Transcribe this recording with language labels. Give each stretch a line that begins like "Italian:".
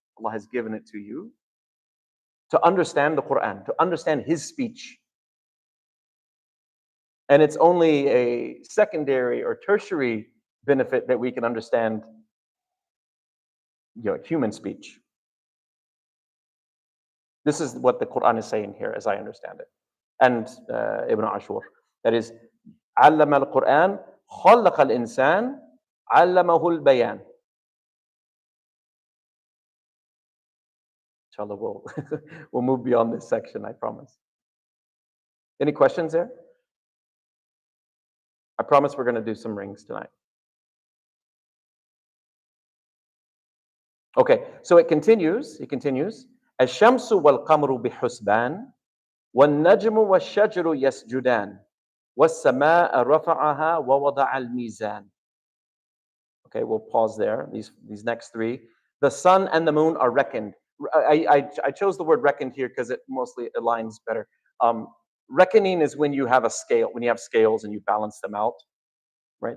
English: Allah has given it to you to understand the Qur'an, to understand His speech. And it's only a secondary or tertiary benefit that we can understand, human speech. This is what the Qur'an is saying here, as I understand it. And Ibn Ashur, that is,
Arabic: علم القرآن خلق الإنسان علمه البيان.
English: Inshallah, we'll move beyond this section, I promise. Any questions there? I promise we're going to do some rings tonight. Okay, so it continues.
Arabic: الشمس والقمر بحسبان والنجم والشجر يسجدان والسماء رفعها ووضع الميزان.
English: Okay, we'll pause there. These next three. The sun and the moon are reckoned. I chose the word reckoned here because it mostly aligns better. Reckoning is when you have a scale, when you have scales and you balance them out, right?